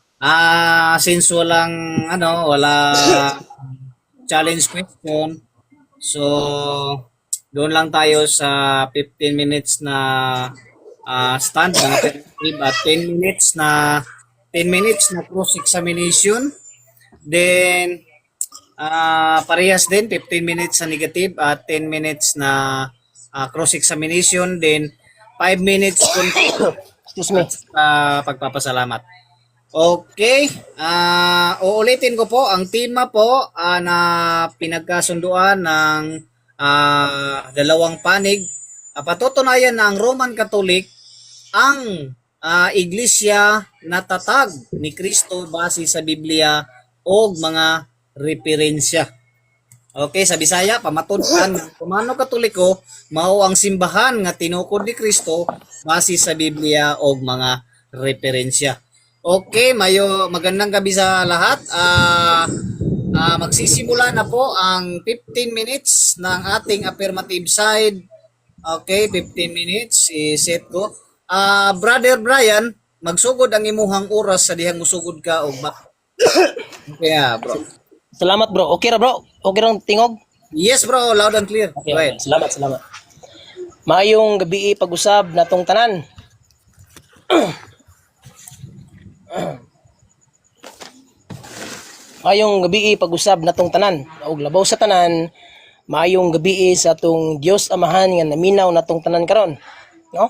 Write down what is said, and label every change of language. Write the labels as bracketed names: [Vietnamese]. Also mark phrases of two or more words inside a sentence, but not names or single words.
[Filipino] Since wala challenge question, so doon lang tayo sa 15 minutes na stand ng alternative at 10 minutes na [English] cross examination. [Filipino] Then parehas din 15 minutes sa negative at 10 minutes na [English] cross examination, [Filipino] then 5 minutes [English] Excuse me. [Filipino] pagpapasalamat. Okay, uulitin ko po ang tema po na pinagkasunduan ng dalawang panig. Patutunayan na ang [English] Roman Catholic [Filipino] ang iglesia na tatag ni Kristo base sa Biblia o mga referensya. [Cebuano] Okay, sa Bisaya, pamatudan ng Romano Katoliko, mao ang simbahan nga tinukod ni Kristo base sa Biblia o mga referensya. Okay, [Filipino] magandang gabi sa lahat. Magsisimula na po ang 15 minutes ng ating [English] affirmative side. [Filipino] Okay, 15 minutes. I-set ko. [Cebuano] Brother Brian, magsugod ang imuhang oras sa dihang musugod ka o ba? [English] Yeah, bro. [Cebuano] Salamat bro. Okay ra bro. Okay rang tingog. [English] Yes, bro. Loud and clear. Okay, Go ahead. [Cebuano] salamat. Maayong gabi pag-usab natong tanan. Maayong gabi pag-usab natong tanan. Og labaw sa tanan, maayong gabi sa atong Dios Amahan nga naminaw natong tanan karon, no?